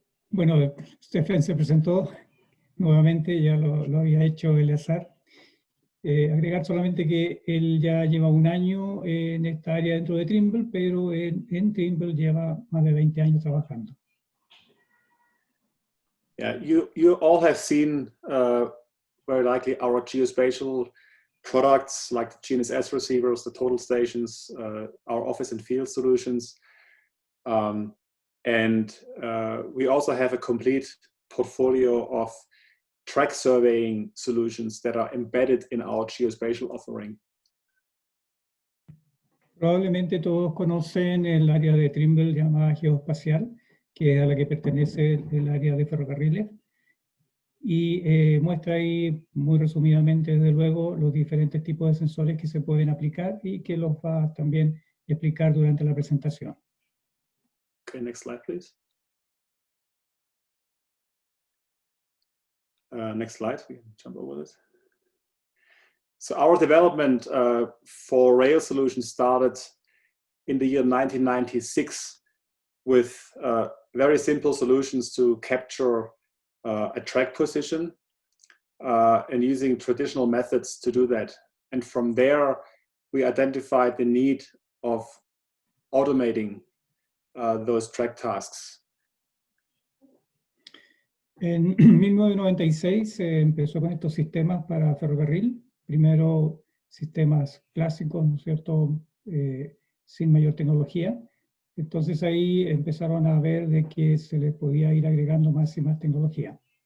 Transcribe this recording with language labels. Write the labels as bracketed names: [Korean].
[Spanish] Bueno, Steffen se presentó nuevamente, ya lo había hecho Eleazar. Agregar solamente que él ya lleva un año en esta área dentro de Trimble, pero en Trimble lleva más de 20 años trabajando. [English] Yeah, you all have seen very likely our geospatial products like the GNSS receivers, the total stations, our office and field solutions. And we also have a complete portfolio of track surveying solutions that are embedded in our geospatial offering. [Spanish] Probablemente todos conocen el área de Trimble llamada geoespacial, que es a la que pertenece el área de ferrocarriles, y muestra ahí muy resumidamente, desde luego, los diferentes tipos de sensores que se pueden aplicar y que los va también a explicar durante la presentación. [English] Okay, next slide, please. Next slide, we can jump over this. So our development for rail solutions started in the year 1996 with very simple solutions to capture a track position and using traditional methods to do that. And from there, we identified the need of automating those track tasks. [Spanish] En 1996 se empezó con estos sistemas para ferrocarril. Primero sistemas clásicos, ¿no es cierto?, sin mayor tecnología. Entonces ahí empezaron a ver de que se les podía ir agregando más y más tecnología.